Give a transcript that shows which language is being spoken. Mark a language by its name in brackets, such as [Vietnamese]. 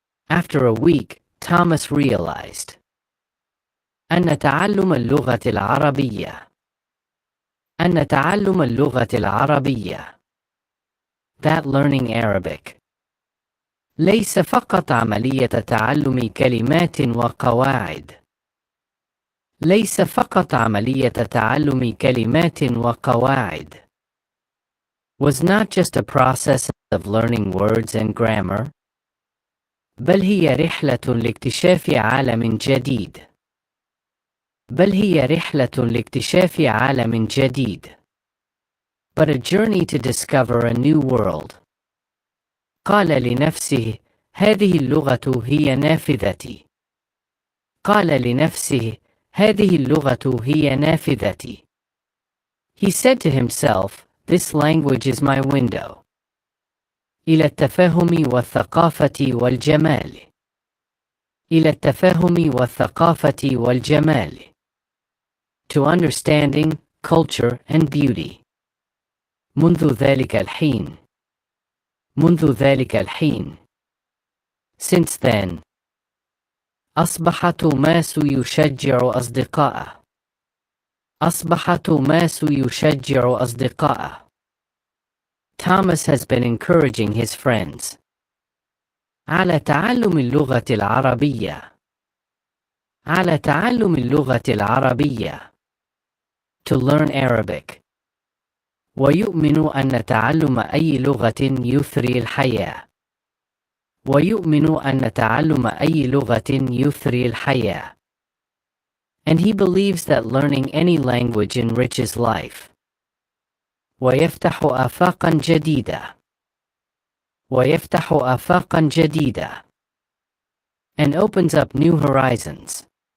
[English] After a week, Thomas realized [Arabic] أن تعلم اللغة العربية أن تعلم اللغة العربية [English] that learning Arabic [Arabic] ليس فقط عملية تعلم كلمات وقواعد. ليس فقط عملية تعلم كلمات وقواعد. [English] Was not just a process of learning words and grammar. [Arabic] بل هي رحلة لاكتشاف عالم جديد. بل هي رحلة لاكتشاف عالم جديد. [English] But a journey to discover a new world. [Arabic] قال لنفسه: هذه اللغة هي نافذتي. قال لنفسه: هذه اللغة هي نافذتي. [English] He said to himself, this language is my window. [Arabic] إلى التفاهم والثقافة والجمال. إلى التفاهم والثقافة والجمال. [English] To understanding, culture and beauty. [Arabic] منذ ذلك الحين. منذ ذلك الحين. [English] Since then. [Arabic] أصبح توماس يشجع أصدقائه. أصبح توماس يشجع أصدقائه. [English] Thomas has been encouraging his friends [Arabic] على تعلم اللغة العربية. على تعلم اللغة العربية. [English] To learn Arabic. [Arabic] ويؤمن أن تعلم أي لغة يثري الحياة. ويؤمن أن تعلم أي لغة يثري الحياة. [English] And he believes that learning any language enriches life. [Arabic] ويفتح آفاقا جديدة. ويفتح آفاقا جديدة. [English] And opens up new horizons.